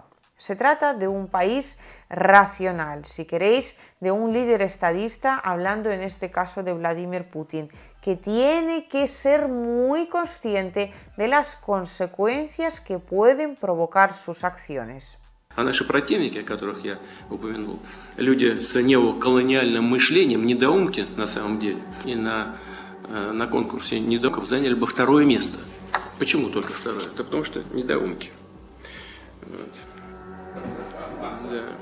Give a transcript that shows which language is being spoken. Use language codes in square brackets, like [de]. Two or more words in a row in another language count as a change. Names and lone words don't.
[es] Se trata de un país racional, si queréis, de un líder estadista, hablando en este caso de Vladimir Putin, que tiene que ser muy consciente de las consecuencias que pueden provocar sus acciones. [ru] А наши противники, которых я упомянул, люди с неоколониальным мышлением, недоумки на самом деле, и на конкурсе недоумков заняли бы 2-е место. Почему только 2-е? Это потому что недоумки. Вот. Да.